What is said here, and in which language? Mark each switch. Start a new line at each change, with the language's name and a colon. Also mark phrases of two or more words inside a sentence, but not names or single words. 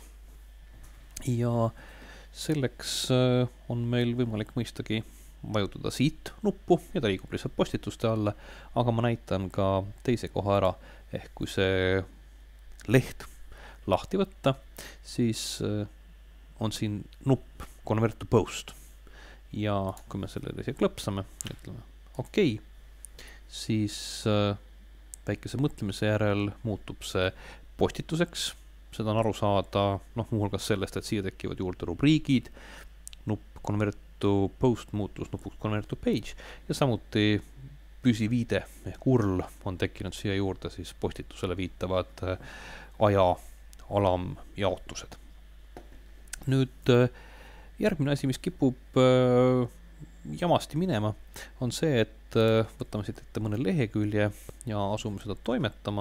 Estonian: Ja selleks on meil võimalik mõistagi vajutada siit nuppu ja ta liigub lihtsalt postituste alla, aga ma näitan ka teise koha ära, ehk kui see leht lahti võtta, siis on siin nupp
English: convert to post
Estonian: ja kui me sellele siia klõpsame, ütleme okei, siis väikese mõtlemise järel muutub see postituseks, seda on aru saada muuhulgas sellest, et siia tekivad juurde rubriigid, nupp
English: convert to post
Estonian: muutus nupuks
English: convert to page
Estonian: ja samuti püsiviide ehk URL on tekkinud siia juurde siis postitusele viitavad aja alamjaotused. Nüüd järgmine asi, mis kipub jamasti minema, on see, et võtame siit ette mõne lehekülje ja asume seda toimetama.